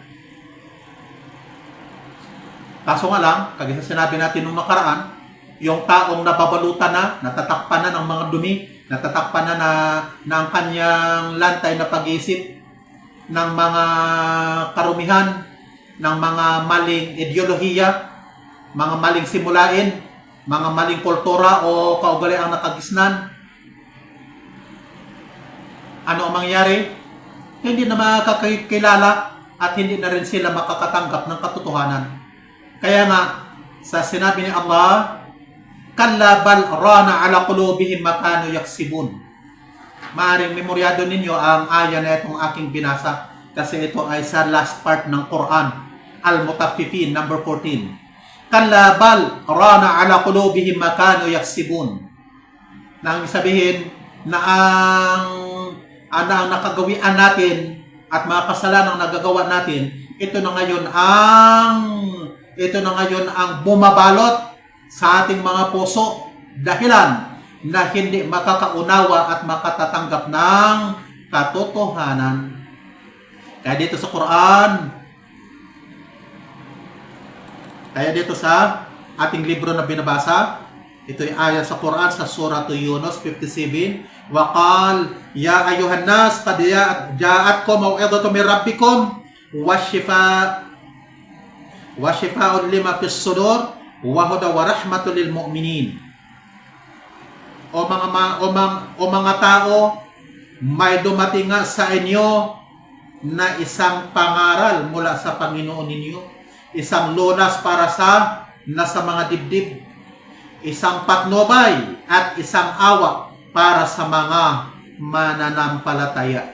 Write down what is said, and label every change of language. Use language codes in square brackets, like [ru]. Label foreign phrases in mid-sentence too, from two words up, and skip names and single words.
[tl] Kaso nga lang, kagaya sinabi natin nung nakaraan, yung taong nababalutan na, natatakpan na ng mga dumi, natatakpan na ang kanyang lantay na pag-iisip ng mga karumihan, ng mga maling ideolohiya, mga maling simulain, mga maling kultura o kaugalian ang nakagisnan. Ano ang mangyari? Hindi na makakilala at hindi na rin sila makakatanggap ng katotohanan. Kaya nga, sa sinabi ni Allah, [ar] كلا بل ران على قلوبهم ما كانوا يكسبون. [tl] Maaring memoryado ninyo ang aya na itong aking binasa kasi ito ay sa [en] last part [tl] ng Quran, Al-Mutaffifin, number 14. [ar] كلا بل ران على قلوبهم ما كانوا يكسبون. [tl] Nang sabihin na ang nakagawian natin at mga kasalanang nagagawa natin, ito na ngayon ang bumabalot sa ating mga puso dahilan na hindi makakaunawa at makatatanggap ng katotohanan. Kaya dito sa ating libro na binabasa, ito ay aya sa Quran sa Surah Yunus 57, [ar] وقال يا أيها الناس قد جاءتكم موعظة من ربكم ولما في الصدور وهدى ورحمة للمؤمنين. [tl] O mga tao, may dumating nga sa inyo na isang pangaral mula sa Panginoon ninyo, isang lunas para sa nasa mga dibdib, isang patnubay at isang awa para sa mga mananampalataya.